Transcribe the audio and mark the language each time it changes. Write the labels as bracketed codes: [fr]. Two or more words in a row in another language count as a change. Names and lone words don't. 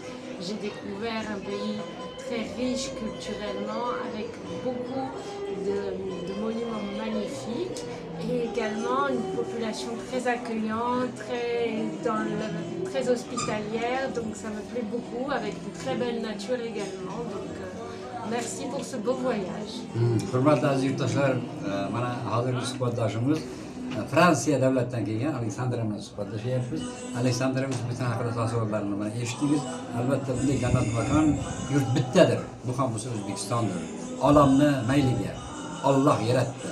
[fr] J'ai découvert un pays très riche culturellement avec beaucoup de monuments magnifiques et également une population très accueillante, très hospitalière, donc ça me plaît beaucoup, avec une très belle nature également. Donc, merci pour ce beau voyage. [uz] Hurmatli aziz yurtdoshlar, mana hozirgi suhbatdoshimiz Fransiya davlatidan kelgan Aleksandra bilan suhbatlashyapmiz. Aleksandramiz bizning haqida taassurotlarini mana eshitdingiz. Albatta bunday jannat makon yurt bittadir. Bu ham bo'lsa O'zbekistondir. Olamni mayliga Alloh yaratdi.